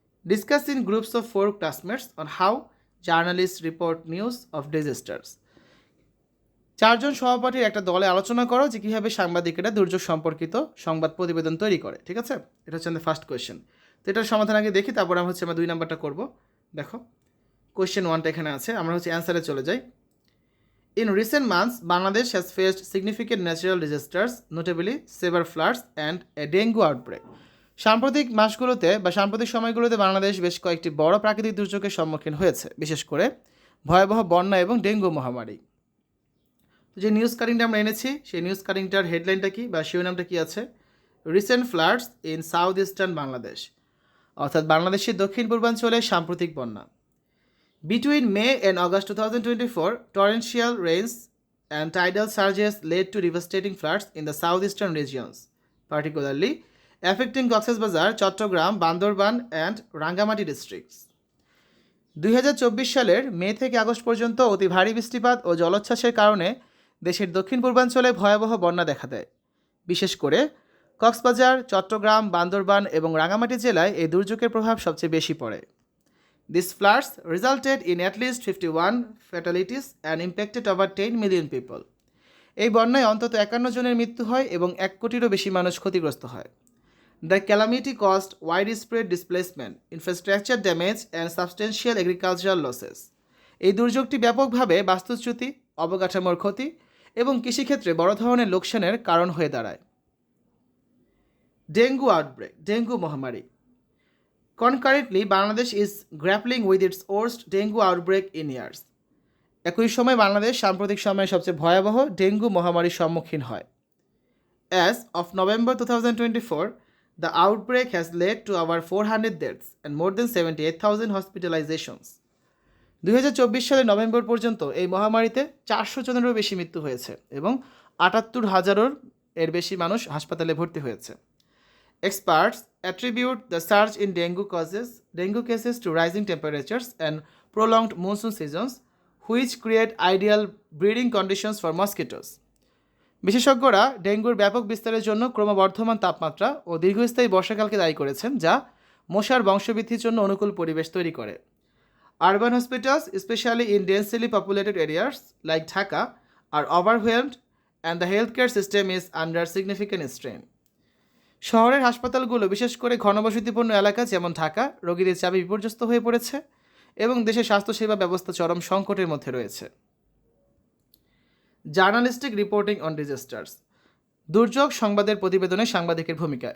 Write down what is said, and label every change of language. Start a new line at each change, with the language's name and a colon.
English: Discuss in groups of 4 classmates on how journalist report news of disasters.
Bangla: 4 জন সহপাঠীর একটা দলে আলোচনা করো যে কীভাবে সাংবাদিকেরা দুর্যোগ সম্পর্কিত সংবাদ প্রতিবেদন তৈরি করে। ঠিক আছে, এটা হচ্ছে আমাদের ফার্স্ট কোয়েশ্চেন। তো এটার সমাধান আগে দেখি, তারপর আমরা আমরা 2 নাম্বারটা করব। দেখো, কোয়েশ্চেন 1টা এখানে আছে, আমরা অ্যান্সারে চলে যাই।
English: In recent months, Bangladesh has faced significant natural disasters, notably severe floods and a dengue outbreak.
Bangla: সাম্প্রতিক মাসগুলোতে বা সাম্প্রতিক সময়গুলোতে বাংলাদেশ বেশ কয়েকটি বড় প্রাকৃতিক দুর্যোগের সম্মুখীন হয়েছে, বিশেষ করে ভয়াবহ বন্যা এবং ডেঙ্গু মহামারী। যে নিউজ কাটিংটা আমরা এনেছি, সেই নিউজ কাটিংটার হেডলাইনটা কি বা শিরোনামটা কি আছে?
English: recent floods in south eastern Bangladesh,
Bangla: অর্থাৎ বাংলাদেশের দক্ষিণ পূর্বাঞ্চলে সাম্প্রতিক বন্যা।
English: Between May and August 2024, torrential rains and tidal surges led to devastating floods in the southeastern regions, particularly affecting Cox's Bazar, Chattogram, Bandorban and Rangamati districts.
Bangla: 2024 সালের মে থেকে August পর্যন্ত অতি ভারী বৃষ্টিপাত ও জলোচ্ছ্বাসের কারণে দেশের দক্ষিণ পূর্বাঞ্চলে ভয়াবহ বন্যা দেখা দেয়। বিশেষ করে কক্সবাজার, চট্টগ্রাম, বান্দরবান এবং রাঙ্গামাটি জেলায় এই দুর্যোগের প্রভাব সবচেয়ে বেশি পড়ে।
English: These floods resulted in at least 51 fatalities and impacted over 10 million people.
Bangla: এই বন্যায় অন্তত 51 জনের মৃত্যু হয় এবং 1 কোটিরও বেশি মানুষ ক্ষতিগ্রস্ত হয়।
English: The calamity caused widespread displacement, infrastructure damage and substantial agricultural losses.
Bangla: এই দুর্যোগটি ব্যাপকভাবে বাস্তুচ্যুতি, অবকাঠামোর ক্ষতি এবং কৃষিক্ষেত্রে বড় ধরনের লোকসানের কারণ হয়ে দাঁড়ায়। ডেঙ্গু আউটব্রেক, ডেঙ্গু মহামারী।
English: Concurrently, Bangladesh is grappling with its worst dengue outbreak in years.
Bangla: একই সময় বাংলাদেশ সাম্প্রতিক সময়ে সবচেয়ে ভয়াবহ ডেঙ্গু মহামারীর সম্মুখীন হয়।
English: As of November 2024, the outbreak has led to over 400 deaths and more than 78,000 hospitalizations.
Bangla: 2024 সালের নভেম্বর পর্যন্ত এই মহামারীতে 400 জনেরও বেশি মৃত্যু হয়েছে এবং 78,000 এর বেশি মানুষ হাসপাতালে ভর্তি হয়েছে।
English: Experts attribute the surge in dengue cases to rising temperatures and prolonged monsoon seasons, which create ideal breeding conditions for mosquitoes.
Bangla: বিশেষজ্ঞরা ডেঙ্গুর ব্যাপক বিস্তারের জন্য ক্রমবর্ধমান তাপমাত্রা ও দীর্ঘস্থায়ী বর্ষাকালকে দায়ী করেছেন, যা মশার বংশবৃদ্ধির জন্য অনুকূল পরিবেশ তৈরি করে।
English: Urban hospitals, especially in densely populated areas like Dhaka, are overwhelmed and the healthcare system is under significant strain.
Bangla: শহরের হাসপাতালগুলো, বিশেষ করে ঘনবসতিপূর্ণ এলাকা যেমন ঢাকা, রোগীদের চাপে বিপর্যস্ত হয়ে পড়েছে এবং দেশের স্বাস্থ্যসেবা ব্যবস্থা চরম সংকটের মধ্যে রয়েছে।
English: journalistic reporting on disasters,
Bangla: দুর্যোগ সংবাদের প্রতিবেদনে সাংবাদিকের ভূমিকা।